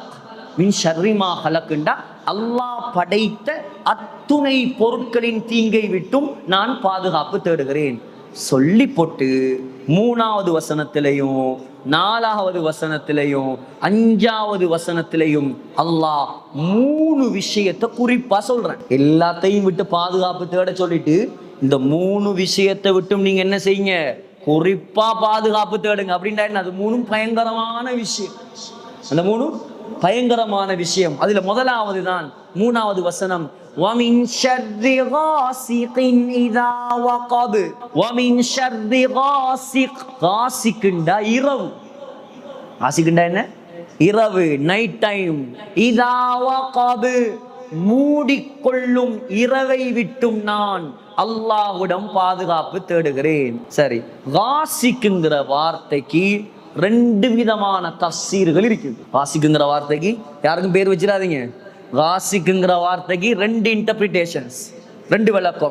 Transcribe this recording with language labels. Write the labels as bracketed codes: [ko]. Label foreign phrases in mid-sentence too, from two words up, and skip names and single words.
[ar] من شر ما خلق [ta] அல்லாஹ் படைத்த அத்துணை பொருட்களின் தீங்கை விட்டும் நான் பாதுகாப்பு தேடுகிறேன் சொல்லி போட்டு 3வது வசனத்திலையும் 4வது வசனத்திலையும் 5வது வசனத்திலையும் அல்லாஹ் 3 விஷயத்தை குறிப்பா சொல்றேன். எல்லாத்தையும் விட்டு பாதுகாப்பு தேட சொல்லிட்டு இந்த 3 விஷயத்தை விட்டும் நீங்க என்ன செய்யுங்க, குறிப்பா பாதுகாப்பு தேடுங்க அப்படின்னா என்ன? அது 3 பயங்கரமான விஷயம். அந்த 3 பயங்கரமான விஷயம். அதுல முதலாவது தான் 3வது வசனம், [ar] وَمِن شَرِّ غَاسِقٍ إِذَا وَقَبَ. وَمِن شَرِّ غَاسِقٍ. غاسقண்டா இரவு. [ta] غاسقண்டா என்ன? இரவு, [en] night time. [ar] إِذَا وَقَبَ. [ta] மூடிக்கொள்ளும் இரவை விட்டும் நான் அல்லாஹ்விடம் பாதுகாப்பு தேடுகிறேன். சரி, غاسقங்கிற வார்த்தைக்கு 2 விதமான தஃசீர்கள் இருக்குது. غاسقங்கிற வார்த்தைக்கு யாருக்கும் பேர் வச்சிடாதீங்க. غاسقங்கிற வார்த்தைக்கு 2 இன்டர்பிரிட்டேஷன்ஸ், 2 விளக்கம்.